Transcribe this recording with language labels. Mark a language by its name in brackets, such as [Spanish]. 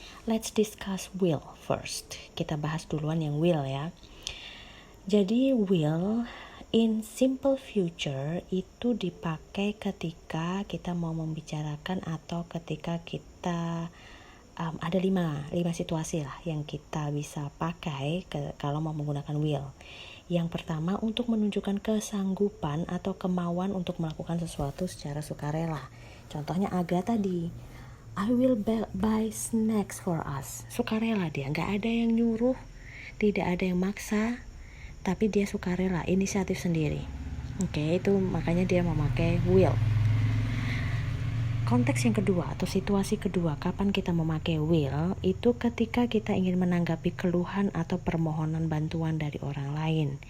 [English] Let's discuss will first. [Indonesian] Kita bahas duluan yang will ya. Jadi will in simple future itu dipakai ketika kita mau membicarakan atau ketika kita ada 5 situasi lah yang kita bisa pakai kalau mau menggunakan will. Yang pertama, untuk menunjukkan kesanggupan atau kemauan untuk melakukan sesuatu secara sukarela. Contohnya Aga tadi, [English] I will buy snacks for us. [Indonesian] Sukarela dia, gak ada yang nyuruh, tidak ada yang maksa, tapi dia sukarela, inisiatif sendiri. Oke, itu makanya dia memakai will. Konteks yang kedua atau situasi kedua kapan kita memakai will itu ketika kita ingin menanggapi keluhan atau permohonan bantuan dari orang lain.